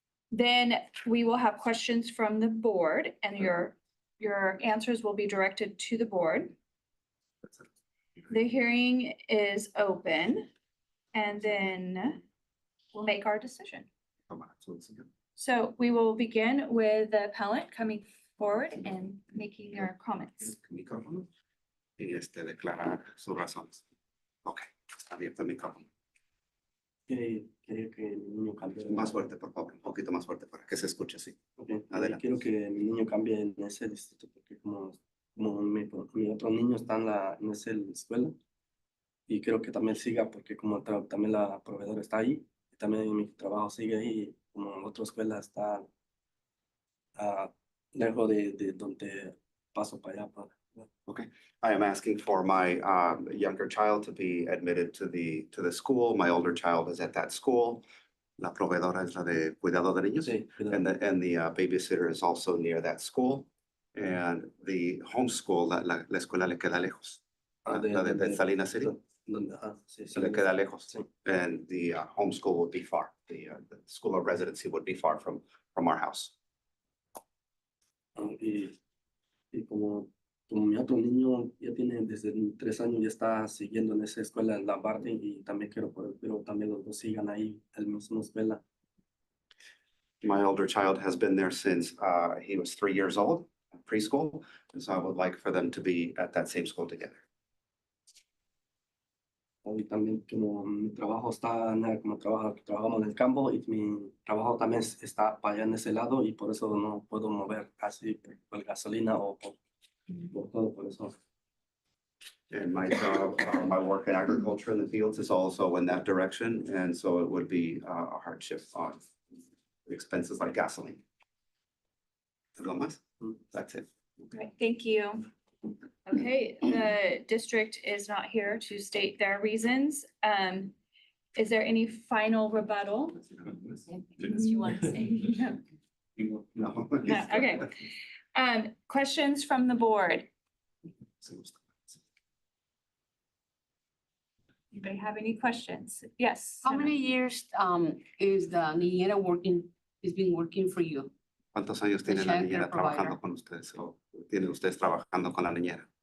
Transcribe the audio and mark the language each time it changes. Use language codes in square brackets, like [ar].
[en] Then we will have questions from the board and your answers will be directed to the board. The hearing is open and then we'll make our decision. So we will begin with the appellant coming forward and making their comments. [es] Micrófono y declarar sus razones. Ok, está abierto el micrófono. Quería que mi niño cambie. Más fuerte, por favor, un poquito más fuerte para que se escuche así. Ok, Adelante. quiero que mi niño cambie en ese distrito porque como mi otro niño está en esa escuela y quiero que también siga porque como también la proveedora está ahí y también mi trabajo sigue ahí como la otra escuela está lejos de donde paso para allá. [en] Okay, I am asking for my younger child to be admitted to the school. My older child is at that school. [es] La proveedora es la de cuidado de niños. Sí, [en] And the babysitter is also near that school. And the homeschool, [es] la escuela le queda lejos. La de Salinas City, Sí, se le queda lejos. Sí. [en] And the homeschool would be far. The school of residency would be far from our house. [es] Y como mi otro niño ya tiene desde 3 años, ya está siguiendo en esa escuela en la parte y también quiero también los dos sigan ahí en la misma escuela. [en] My older child has been there since he was 3 years old, preschool. And so I would like for them to be at that same school together. [es] Y también como mi trabajo está, como trabajamos en el campo y mi trabajo también está para allá en ese lado y por eso no puedo mover casi por gasolina o por todo, por eso. [en] And my job, my work in agriculture in the fields is also in that direction. And so it would be a hardship on expenses like gasoline. [es] ¿Algo más? [en] That's it. Great, thank you. Okay, the district is not here to state their reasons. Is there any final rebuttal? You want to say? No. No. No, okay. Questions from the board? Anybody have any questions? Yes. How many years is the niñera been working for you? [es] ¿Cuántos años tiene la [en] child [es] niñera [en] care provider. [es] trabajando con ustedes? ¿O tienen ustedes trabajando con la niñera?